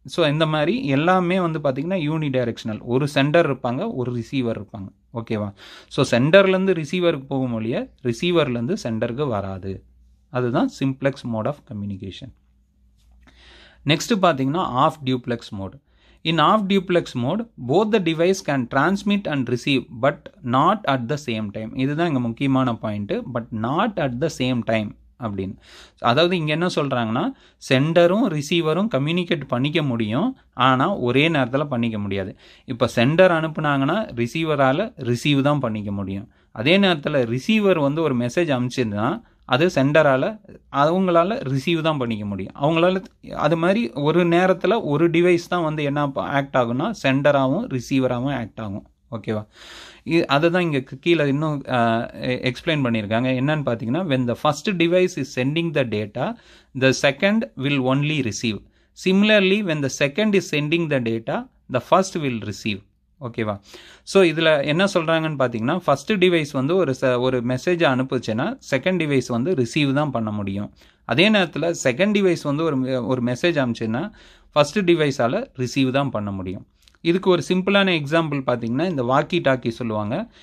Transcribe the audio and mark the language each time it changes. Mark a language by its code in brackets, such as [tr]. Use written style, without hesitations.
[ta] So இந்த மாதிரி எல்லாமே வந்து பார்த்தீங்கன்னா யூனி டைரெக்ஷனல். ஒரு சென்டர் இருப்பாங்க, ஒரு ரிசீவர் இருப்பாங்க. ஓகேவா? ஸோ சென்டர்லேருந்து ரிசீவருக்கு போகும் மொழிய ரிசீவர்லேருந்து சென்டருக்கு வராது. அதுதான் simplex mode of communication. Next பார்த்தீங்கன்னா of duplex mode. [en] In off duplex mode, both the device can transmit and receive but not at the same time. [ta] இதுதான் இங்கே முக்கியமான point. [en] but not at the same time [ta] அப்படின்னு. அதாவது இங்கே என்ன சொல்கிறாங்கன்னா, சென்டரும் ரிசீவரும் communicate பண்ணிக்க முடியும், ஆனால் ஒரே நேரத்தில் பண்ணிக்க முடியாது. இப்போ சென்டர் அனுப்புனாங்கன்னா ரிசீவரால் ரிசீவ் தான் பண்ணிக்க முடியும். அதே நேரத்தில் ரிசீவர் வந்து ஒரு மெசேஜ் அனுப்பிச்சிருந்தா அது சென்டரால் அவங்களால ரிசீவ் தான் பண்ணிக்க முடியும். அவங்களால அது மாதிரி ஒரு நேரத்தில் ஒரு டிவைஸ் தான் வந்து என்ன ஆக்ட் ஆகும்னா சென்டராகவும் ரிசீவராகவும் ஆக்ட் ஆகும். ஓகேவா? அதை தான் இங்கே கீழே இன்னும் எக்ஸ்பிளைன் பண்ணியிருக்காங்க. என்னன்னு பார்த்தீங்கன்னா, [en] when the first device is sending the data, the second will only receive. Similarly, when the second is sending the data, the first will receive. ஓகேவா? [ta] ஸோ இதில் என்ன சொல்கிறாங்கன்னு பார்த்தீங்கன்னா, ஃபஸ்ட்டு டிவைஸ் வந்து ஒரு மெசேஜை அனுப்புச்சுன்னா செகண்ட் டிவைஸ் வந்து ரிசீவ் தான் பண்ண முடியும். அதே நேரத்தில் செகண்ட் டிவைஸ் வந்து ஒரு மெசேஜ் அனுப்பிச்சுன்னா ஃபஸ்ட்டு டிவைஸால் ரிசீவ் தான் பண்ண முடியும். இதுக்கு ஒரு சிம்பிளான எக்ஸாம்பிள் பார்த்தீங்கன்னா, இந்த வாக்கி டாக்கி சொல்லுவாங்க.